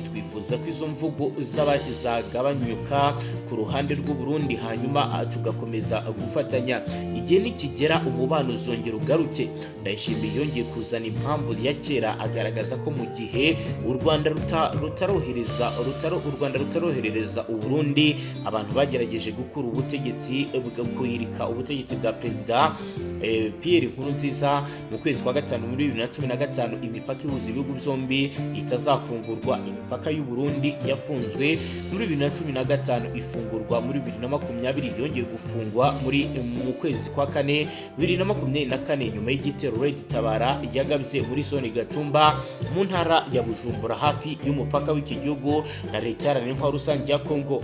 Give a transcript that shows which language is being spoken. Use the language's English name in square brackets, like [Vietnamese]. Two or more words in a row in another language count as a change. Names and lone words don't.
[Kinyarwanda] Twifuza ko izo mvugo zagabanyuka ku ruhande rw'u Burundi hanyuma tugakomeza gufatanya. Igihe nikigera umubano uzongera ugaruke. Ndayishimiye yongeye kuzana impamvu ya kera agaragaza ko mu gihe u Rwanda rutarohereza u Burundi abantu bagerageje gukura ubutegetsi guhirika ubutegetsi bwa Perezida Pierre Nkurunziza mu kwezi kwa gatanu muri 2015 imipaka ihuza ibihugu byombi itazafungurwa. Imipaka y'u Burundi yafunzwe muri 2015 ifungurwa muri 2020 yongeye gufungwa mu kwezi kwa 4 2024 nyuma y'igitero Red Tabara yagabye muri zone Gatumba mu ntara ya Bujumbura hafi y'umupaka w'iki gihugu na leta iharanira intwaro rusange ya Kongo.